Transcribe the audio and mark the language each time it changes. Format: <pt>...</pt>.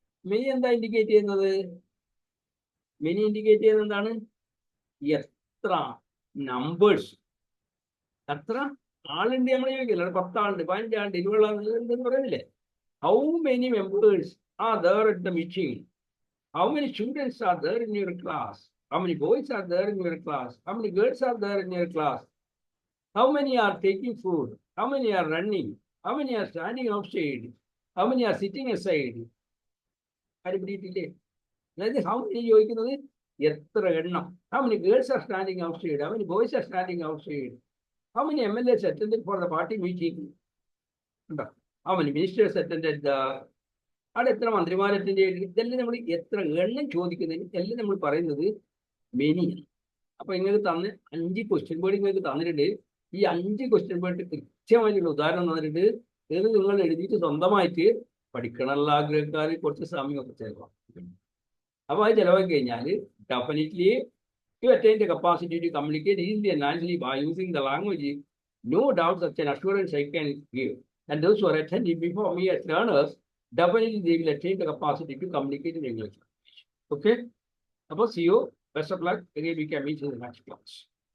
<ml>Many എന്താ indicate ചെയ്യുന്നത്? Many indicate ചെയ്യുന്നത് എന്താണ്? എത്ര, നമ്പേഴ്സ്. എത്ര ആളുണ്ട് നമ്മൾ ചോദിക്കില്ല. 10 ആളുണ്ട്, 15 ആളുണ്ട്, 20 ആളുണ്ട് എന്ന് പറയുന്നില്ലേ?</ml> <en>How many members are there at the meeting? How many students are there in your class? How many boys are there in your class? How many girls are there in your class? How many are taking food? How many are running? How many are standing outside? How many are sitting aside?</en> <ml>ആര് പിടിയിട്ടില്ലേ? അതായത് how many ചോദിക്കുന്നത് എത്ര എണ്ണം.</ml> <en>How many girls are standing outside? How many boys are standing outside? How many MLAs attended for the party meeting? How many ministers attended the...</en> <ml>അവിടെ എത്ര മന്ത്രിമാരെത്തിൻ്റെ, ഇതെല്ലാം നമ്മൾ എത്ര എണ്ണം ചോദിക്കുന്നതിന് എല്ലാം നമ്മൾ പറയുന്നത് മെനിയാണ്. അപ്പൊ നിങ്ങൾക്ക് 5 ക്വസ്റ്റ്യൻ വേർഡ് നിങ്ങൾക്ക് തന്നിട്ടുണ്ട്. ഈ 5 ക്വസ്റ്റ്യൻ വേർഡ് കൃത്യമായിട്ടുള്ള ഉദാഹരണം തന്നിട്ടുണ്ട്. ഇത് നിങ്ങൾ എഴുതിയിട്ട് സ്വന്തമായിട്ട് പഠിക്കണമെന്നുള്ള ആഗ്രഹക്കാർ കുറച്ച് സമയമൊക്കെ ചിലവാകും. അപ്പൊ അത് ചിലവാക്കി കഴിഞ്ഞാൽ</ml> <en>Definitely to attain the capacity to communicate easily and naturally by using the language, no doubt such an assurance I can give. And those who are attending before me as learners, definitely they will attain the capacity to communicate in English. Okay? Suppose see you. Best of luck. Again, we can meet in the next class.</en>